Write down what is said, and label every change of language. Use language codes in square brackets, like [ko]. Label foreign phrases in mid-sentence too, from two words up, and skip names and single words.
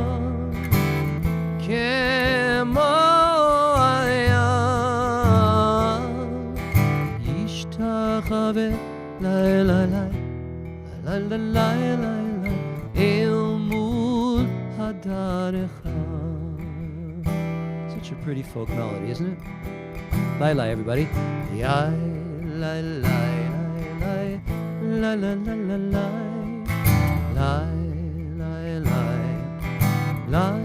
[he] כמו ישתחווה la la la la la la la אל מול הדרתך. [en] Such a pretty folk melody, isn't it? Lai lai, everybody. Ya lai lai lai la la la la la la la la la